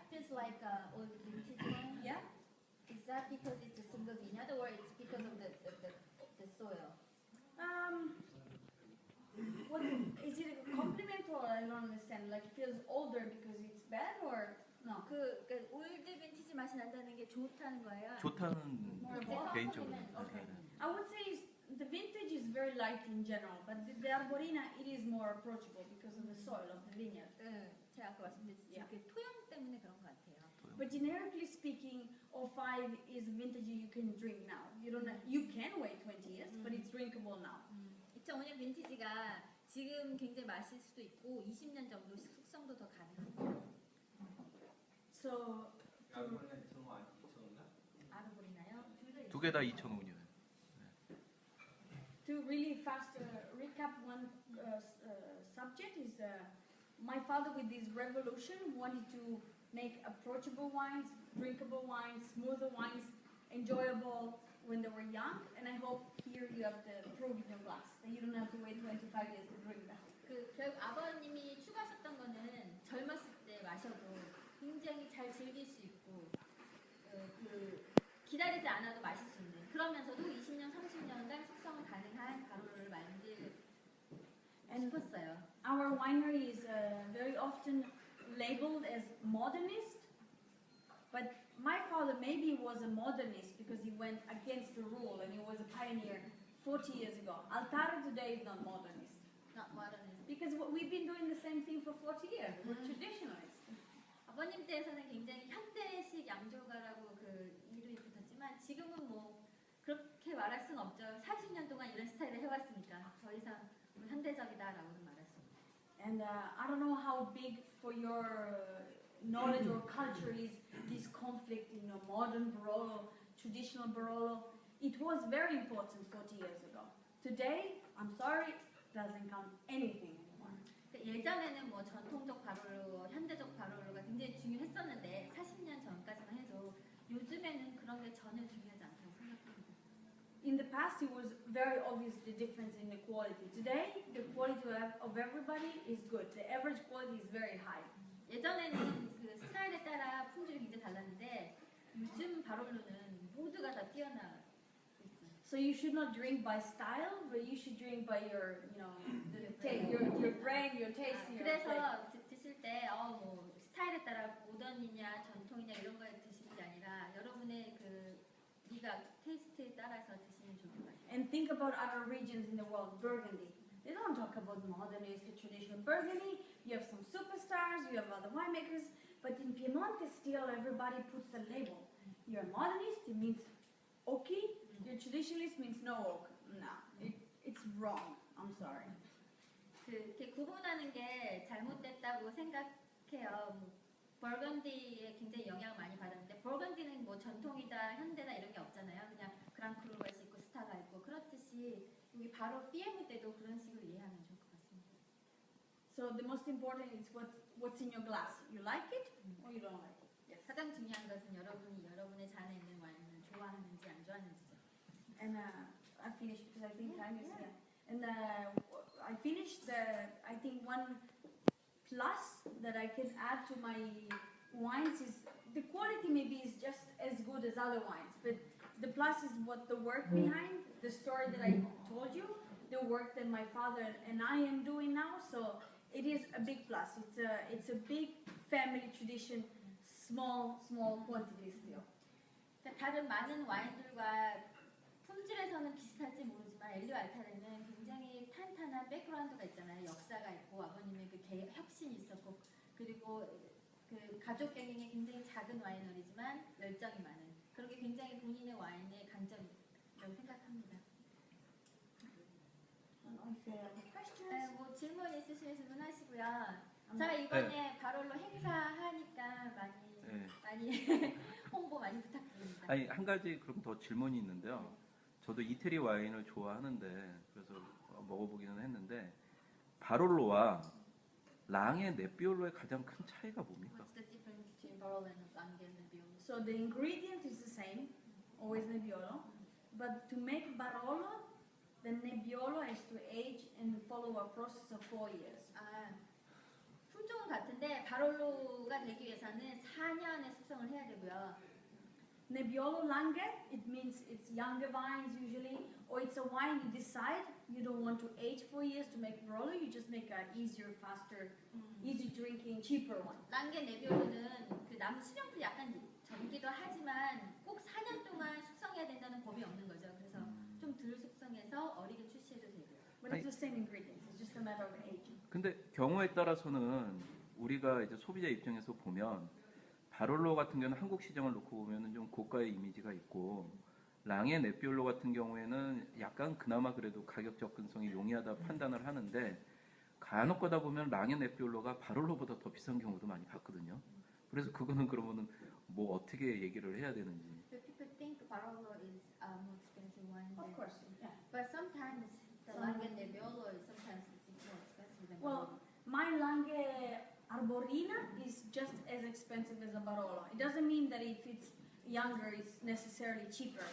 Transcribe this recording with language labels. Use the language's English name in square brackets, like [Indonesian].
[English] feels like old vintage wine? Yeah? Is that because it's a single vineyard or it's because of the soil? What, is it a compliment or I don't understand? Like it feels older because it's bad or no? [Korean] 그 올드 빈티지 맛이 난다는 게 좋다는 거예요. 좋다는 [English] More [Korean] 개인적으로 [English] Okay. I would say the vintage is very light in general, but the Arborina it is more approachable because of the soil of the vineyard. [Korean] 네, 제가 아까 말씀드렸듯이 [English] Yeah. [Korean] 그 토양 때문에 그런 것 같아요. [English] But generically speaking, 05 is vintage you can drink now. You can wait 20 years, but it's drinkable now. [Korean] 2005년 빈티지가 지금 굉장히 마실 수도 있고 20년 정도 숙성도 더 가능합니다. [English] So [Korean] 양분은 2,500인가? 알아보리나요? 두 개 다 2005년. [English] to really fast recap one subject is my father with this revolution wanted to make approachable wines, drinkable wines, smoother wines, enjoyable when they were young, and I hope here you have the proof in your glass that you don't have to wait 25 years to drink that. [Korean] 결국 아버님이 추구하셨던 거는 젊었을 때 마셔도 굉장히 잘 즐길 수 있고 기다리지 않아도 마실 수 있는 그러면서도 20년, 30년간 숙성은 가능한 바로를 만들고 싶었어요. [English] Our winery is very often labeled as modernist, but my father maybe was a modernist because he went against the rule and he was a pioneer 40 years ago. Altare today is not modernist. Not modernist. Because we've been doing the same thing for 40 years. We're traditionalists. [Korean] 아버님 때에서는 굉장히 현대식 양조가라고 이름이 붙었지만 지금은 뭐 그렇게 말할 수는 없죠. 40년 동안 이런 스타일을 해왔으니까 더 이상 현대적이다라고는 말할 수 없죠. [English] And I don't know how big for your knowledge or culture is this conflict in modern Barolo, traditional Barolo. It was very important 40 years ago. Today, I'm sorry, doesn't count anything anymore. [Korean] 예전에는 뭐 전통적 바로로, 현대적 바로로가 굉장히 중요했었는데 40년 전까지만 해도 요즘에는 그런 게 전혀 중요하지 않다고 생각합니다. [English] In the past, it was very obvious the difference in the quality. Today, the quality of everybody is good. The average quality is very high. [Korean] 예전에는 그 스타일에 따라 품질이 굉장히 달랐는데 요즘 바로로는 모두가 다 뛰어나. [English] So you should not drink by style, but you should drink by your, your brain, your taste. Your [Korean] 그래서 드실 때 뭐 스타일에 따라 모던이냐 전통이냐 이런 걸 드시는 게 아니라 여러분의 미각, 테이스트에 따라서 드시면 좋을 것 같아요. [English] And think about other regions in the world. Burgundy. They don't talk about modernist, traditional Burgundy. You have some superstars, you have other winemakers, but in Piemonte still everybody puts a label. You're a modernist, it means oaky. Your traditionalist means no oak. No, it's wrong. I'm sorry. [Korean] 이렇게 구분하는 게 잘못됐다고 생각해요. 버건디에 굉장히 영향을 많이 받았는데 버건디는 뭐 전통이다, 현대다 이런 게 없잖아요. 그냥 그랑크루가 있고 스타가 있고 그렇듯이 여기 바로 BM 때도 그런 식으로 이해하면 좋을 것 같습니다. [English] So the most important is what's in your glass. You like it or you don't like it. Yes. [Korean] 가장 중요한 것은 여러분의 잔에 있는 와인을 좋아하는지 안 좋아하는지죠. [English] And I finished because I think time is here. And I finished. I think one plus that I can add to my wines is the quality maybe is just as good as other wines, but the plus is what the work behind the story that I told you, the work that my father and I am doing now. So it is a big plus. It's a big family tradition, small quantity still. [Korean] 다른 많은 와인들과 품질에서는 비슷할지 모르지만 엘리오 알타레는 굉장히 탄탄한 백그라운드가 있잖아요. 역사가 있고 아버님의 혁신이 있었고 그리고 가족 경영에 굉장히 작은 와이너리지만 열정이 많은 그런 게 굉장히 본인의 와인의 강점이라고 생각합니다. 뭐 질문 있으시면 질문하시고요. 자 이번에 바롤로 행사하니까 많이 홍보 많이 부탁드립니다. 아니 한 가지 그럼 더 질문이 있는데요. 저도 이태리 와인을 좋아하는데 그래서 먹어보기는 했는데 바롤로와 랑의 네비올로의 가장 큰 차이가 뭡니까? [English] What's the difference between Barolo and Langhe and Nebbiolo? So the ingredient is the same, always Nebbiolo, but to make Barolo, the Nebbiolo has to age and follow a process of 4 years. [Korean] 품종은 같은데 바롤로가 되기 위해서는 4년의 숙성을 해야 되고요. [English] Nebbiolo Langhe, it means it's younger vines usually, or it's a wine you decide you don't want to age 4 years to make Barolo, you just make an easier, faster, easy drinking, cheaper one. [Korean] 랑게 네비올로는 나무 수령풀 약간 젊기도 하지만 꼭 4년 동안 숙성해야 된다는 법이 없는 거죠. 그래서 좀 덜 숙성해서 어리게 출시해도 되고요. [English] But it's the same ingredients, it's just a matter of aging. [Korean] 근데 경우에 따라서는 우리가 이제 소비자 입장에서 보면 바롤로 같은 경우는 한국 시장을 놓고 보면은 좀 고가의 이미지가 있고 랑의 네피올로 같은 경우에는 약간 그나마 그래도 가격 접근성이 용이하다 판단을 하는데 간혹 가다 보면 랑의 네피올로가 바롤로보다 더 비싼 경우도 많이 봤거든요. 그래서 그거는 그러면은 뭐 어떻게 얘기를 해야 되는지. [English] So people think Barolo is a more expensive wine, Of course, yeah. but sometimes the Lange Nebbiolo is sometimes it's more expensive than Well, my Lange Arborina is just as expensive as a Barolo. It doesn't mean that if it's younger, it's necessarily cheaper.